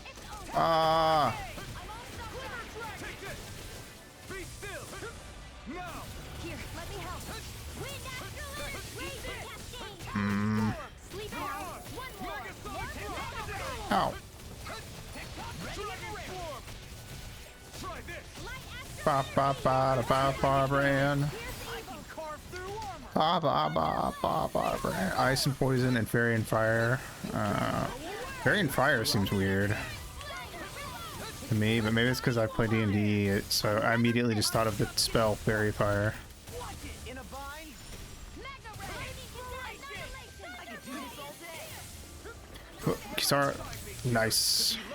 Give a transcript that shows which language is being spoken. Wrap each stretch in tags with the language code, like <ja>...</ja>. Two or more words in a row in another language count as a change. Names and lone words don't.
<en>Ah. Hmm. Ow. Ba ba ba ba ba brand. Ba ba ba ba ba brand. Ice and poison and fairy and fire. Fairy and fire seems weird. To me, but maybe it's because I play D&D, so I immediately just thought of the spell Fairy Fire. Watch it in a vine. Kisara, nice.</en>